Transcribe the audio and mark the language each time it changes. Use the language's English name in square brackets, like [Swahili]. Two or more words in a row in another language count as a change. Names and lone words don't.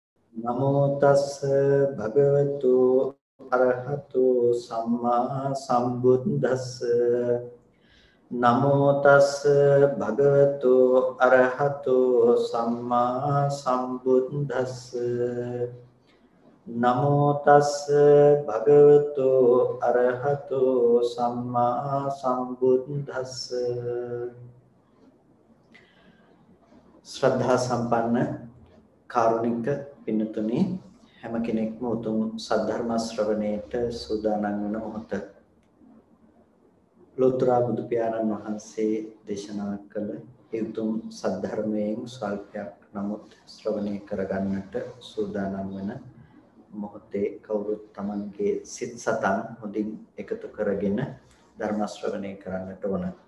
[Pali] නමෝ තස්ස භගවතු අරහතු සම්මා සම්බුද්දස්ස නමෝ තස්ස භගවතු අරහතු සම්මා සම්බුද්දස්ස නමෝ තස්ස භගවතු අරහතු සම්මා සම්බුද්දස්ස [Sinhala] ශ්‍රද්ධා සම්පන්න කාරුණික පින්නතුනි හැම කෙනෙක්ම උතුම් සද්ධර්ම ශ්‍රවණයට සූදානම් වන මොහොත ලෝතර බුදු පියාණන් වහන්සේ දේශනා කළ ඒ උතුම් සද්ධර්මයෙන් ස්වල්පයක් නමුත් ශ්‍රවණය කරගන්නට සූදානම් වන මොහොතේ කවුරුත් Tamanගේ සිත් සතන් හොඳින් එකතු කරගෙන ධර්ම ශ්‍රවණය කරන්නට ඕන.